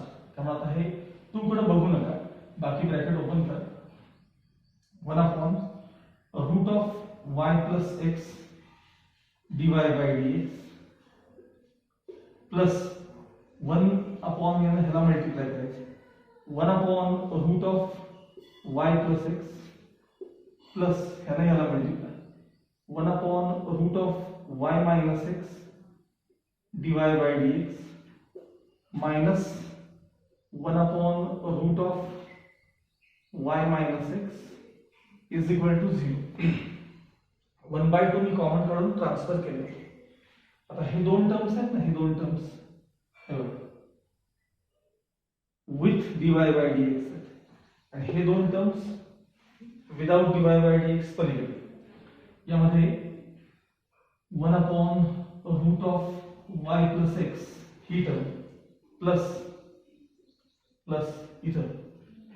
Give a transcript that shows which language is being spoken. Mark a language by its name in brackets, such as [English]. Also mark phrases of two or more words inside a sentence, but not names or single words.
[Marathi] त्यामुळे आता हे 2 कडे बघू नका, बाकी [English] bracket open [Marathi] करा. [English] 1 upon root of y plus x dy by dx plus 1 upon [Marathi] याने ह्याला मल्टिप्लाय करायचे [English] 1 upon root of y plus x plus [Marathi] ह्याने ह्याला मल्टिप्लाय [English] 1 upon root of y minus x dy by dx minus 1 upon root of y minus x is equal to 0. [Marathi] 1/2 मी कॉमन काढून ट्रान्सफर केले. आता हे दोन टर्म्स आहेत ना, हे दोन [English] terms with dy by dx [Marathi] आणि हे दोन [English] terms without dy by dx [Marathi] पलीकडे. [English] यामध्ये 1 upon root of y plus x ही term plus [Marathi] इथं हे